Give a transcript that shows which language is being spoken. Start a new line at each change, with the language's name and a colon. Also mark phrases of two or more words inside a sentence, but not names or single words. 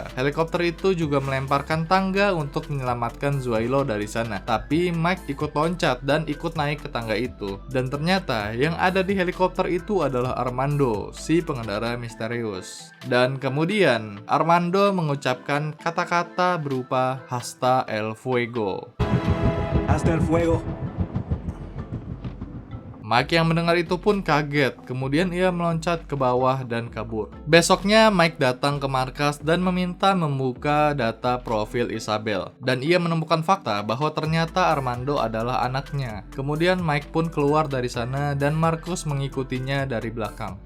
Indonesian: Helikopter itu juga melemparkan tangga untuk menyelamatkan Zuailo dari sana. Tapi Mike ikut loncat dan ikut naik ke tangga itu. Dan ternyata yang ada di helikopter itu adalah Armando, si pengendara misterius. Dan kemudian Armando mengucapkan kata-kata berupa
Spanish: Hasta el fuego. Hasta el fuego.
Indonesian: Mike yang mendengar itu pun kaget, kemudian ia meloncat ke bawah dan kabur. Besoknya Mike datang ke markas dan meminta membuka data profil Isabel. Dan ia menemukan fakta bahwa ternyata Armando adalah anaknya. Kemudian Mike pun keluar dari sana dan Marcus mengikutinya dari belakang.